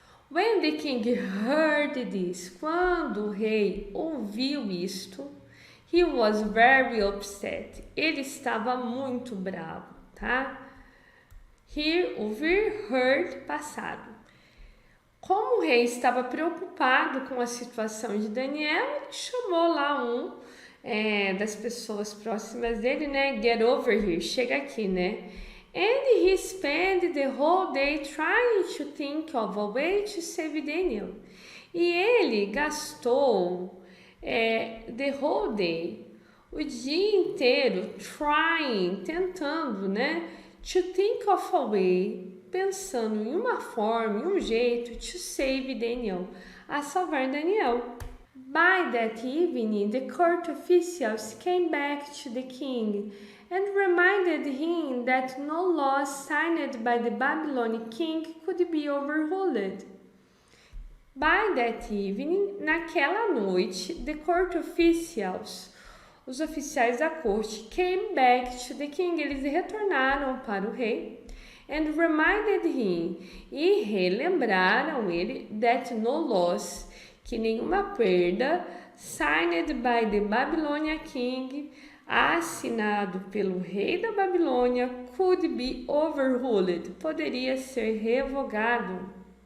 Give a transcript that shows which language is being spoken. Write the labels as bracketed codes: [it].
[en] When the king heard this, [pt] quando o rei ouviu isto, [en] he was very upset. [pt] Ele estava muito bravo, tá? Hear, ouvir, heard, passado. Como o rei estava preocupado com a situação de Daniel, ele chamou lá das pessoas próximas dele, né? [en] Get over here, [pt] chega aqui, né? [en] And he spent the whole day trying to think of a way to save Daniel. [pt] E ele gastou [en] the whole day, [pt] o dia inteiro trying, tentando, né? [en] To think of a way, [pt] pensando em uma forma, em um jeito, [en] to save Daniel, [pt] a salvar Daniel. [en] By that evening, the court officials came back to the king and reminded him that no laws signed by the Babylonian king could be overruled. By that evening, [pt] naquela noite, [en] the court officials, [pt] os oficiais da corte, [en] came back to the king, [pt] eles retornaram para o rei, [en] and reminded him, [pt] e relembraram ele, [en] that no loss, [pt] que nenhuma perda, [en] signed by the Babylonian king, [pt] assinado pelo rei da Babilônia, [en] could be overruled, [pt] poderia ser revogado.